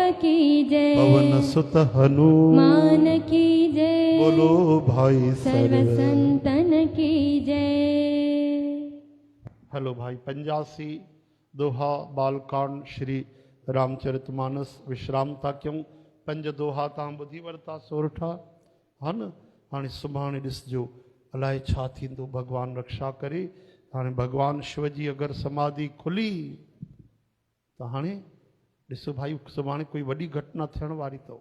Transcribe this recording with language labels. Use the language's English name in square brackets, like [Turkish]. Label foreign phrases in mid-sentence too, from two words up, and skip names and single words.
[Hindi] की जय, पवन सुत हनुमान मान की जय। बोलो भाई सर्व संतन की जय। [Sindhi] हेलो भाई। 85 दोहा बालकांड श्री रामचरितमानस विश्राम था कयूं, 5 दोहा तव्हां ॿुधी वरिता सोरठा, हा न। हाणे सुभाणे ॾिसजो अलाए छा थींदो, भगवान रक्षा करे। हाणे भगवान शिव जी अगरि समाधि खुली त हाणे ॾिसो भाई, सुभाणे कोई वॾी घटना थियण वारी अथव।